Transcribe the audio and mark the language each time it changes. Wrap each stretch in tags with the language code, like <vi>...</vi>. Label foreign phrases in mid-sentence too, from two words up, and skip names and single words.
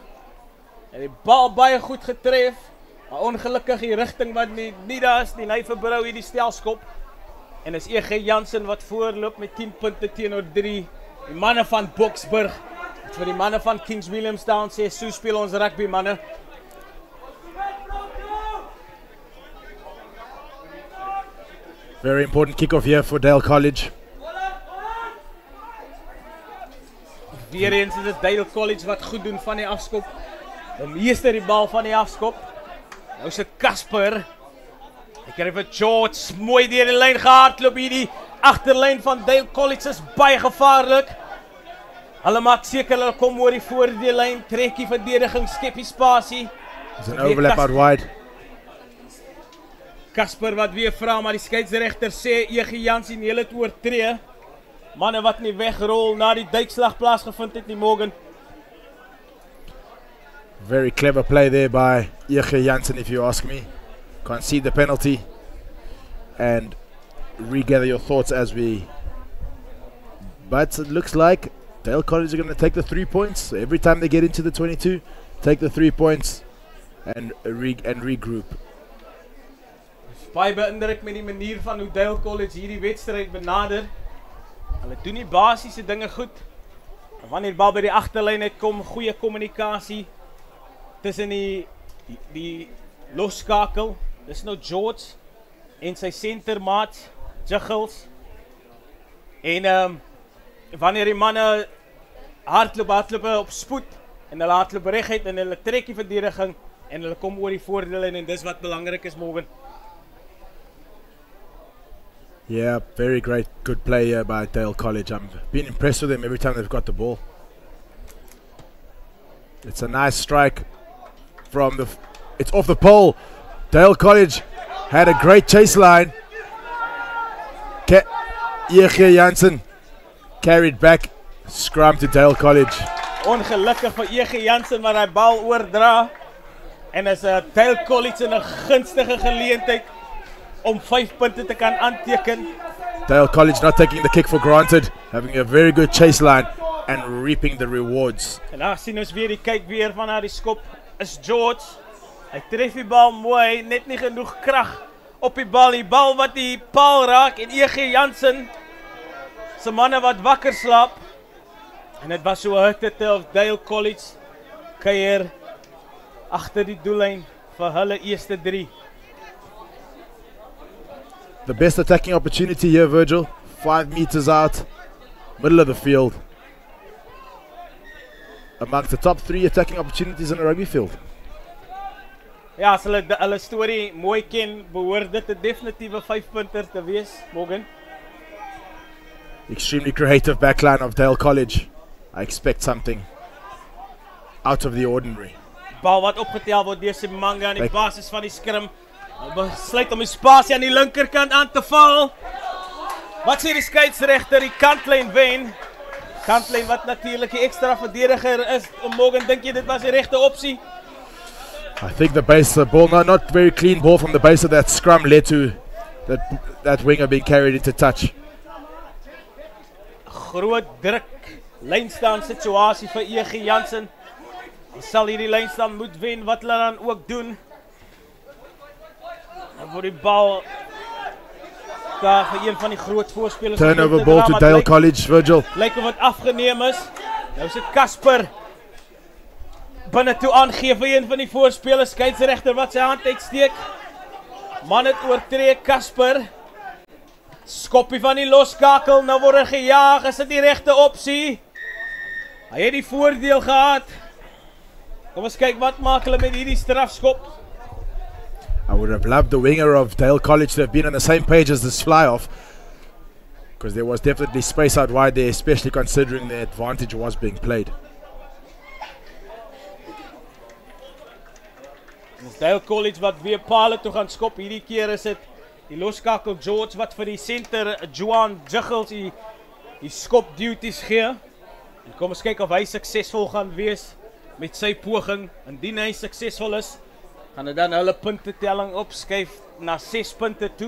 <af>Hy het die bal baie goed getref, maar ongelukkig die rigting wat nie daar is nie. Hy verbrou hierdie stelskop. En is Ege Jansen wat voorloop met 10 punte teenoor 3. Die manne van Boksburg, wat vir die manne van Kings Williamstown sê, so speel ons rugby manne.</af> <en>Very important kick-off here for Dale College.</en> <af>Weer eens is dit Dale College wat goed doen van die afskop. Die meester die bal van die afskop. Nou sit Casper. Hy kry vir George, mooi deur die lyn gehardloop hierdie. Agterlyn van Dale College is baie gevaarlik. Hulle maak seker hulle kom oor die voordeellyn, trek die verdediging, skep die spasie.</af> <en>There's an overlap out wide.</en> <af>Casper wat weer vra, maar die skeieregter sê Ege Jansen hele het oortree. Manne wat nie wegrol na die duikslag plaasgevind het nie, Morgan.</af> <en>Very clever play there by Ege Jansen, if you ask me. Concede the penalty and regather your thoughts as we. But it looks like Dale College are going to take the 3 points. So every time they get into the 22, take the 3 points and regroup.</en> <af>Baie beïndruk met die manier van hoe Dale College hierdie wedstryd benader. Hulle doen die basiese dinge goed. Wanneer die bal by die agterlyn kom, goeie kommunikasie tussen die losskakel. Dis nou George en sy centermaat Jiggles. En wanneer die manne hardloop op spoed en hulle hardloop reguit en hulle trek die verdediging en hulle kom oor die voordeellyn en dis wat belangrik is, Morgan.</af> <en>Yeah, very great, good play here by Dale College. I'm been impressed with them every time they've got the ball. It's a nice strike from it's off the pole. Dale College had a great chase line. Ege Jansen carried back, scrum to Dale College.</en> <af>Ongelukkig vir Ege Jansen waar hy bal oordra. En is Dale College in 'n gunstige geleentheid om 5 punte te kan aanteken.</af> <en>Dale College not taking the kick for granted, having a very good chase line and reaping the rewards.</en> <af>En daar sien ons weer die kyk weer van haar die skop is George. Hy tref die bal mooi, net nie genoeg krag op die bal wat die paal raak en Ege Jansen se manne wat wakker slaap. En dit was so 'n hitte of Dale College kuier agter die doellyn vir hulle eerste 3.</af> <en>The best attacking opportunity here, Virgil. 5 meters out, middle of the field. Amongst the top 3 attacking opportunities in a rugby field.</en> <af>Ja, as hulle storie mooi ken, behoort dit 'n definitiewe 5-punter te wees, Morgan.</af> <en>Extremely creative backline of Dale College. I expect something out of the ordinary.</en> <af>Bal wat opgetel word deur Simanga aan die basis van die skrim. Besluit om die spasie aan die linkerkant aan te val. Wat sê die skeieregter? Die kantlyn wen. Kantlyn wat natuurlik die ekstra verdediger is. Morgan, dink jy dit was die regte opsie?</af> <en>I think the base of the ball, not very clean ball from the base of that scrum led to that winger being carried into touch.</en> <af>groot druk lynstaan situasie vir EG Jansen. Hulle sal hierdie lynstaan moet wen wat hulle dan ook doen. En vir die bal daar vir een van die groot voorspelers.</af> <en>Turnover ball to Dale College, Virgil.</en> <af>Lyk of wat afgeneem is. Nou sit Casper binne toe aangee vir een van die voorspelers. Skeieregter wat sy hand uitsteek. Man het oortree Casper. Skoppie van die loskakel, nou word hy gejaag. Is dit die regte opsie? Hy het die voordeel gehad. Kom ons kyk wat maak hulle met hierdie strafskop.</af> <en>I would have loved the winger of Dale College to have been on the same page as this fly-off, because there was definitely space out wide there, especially considering the advantage was being played.</en> <af>Dale College wat weer Paarl toe gaan skop. Hierdie keer is dit die loskakel George wat vir die center Joan Jiggles die skop duties gee. En kom ons kyk of hy suksesvol gaan wees met sy poging. Indien hy suksesvol is, gaan hy dan hulle puntetelling opskuif na 6 punte toe.</af>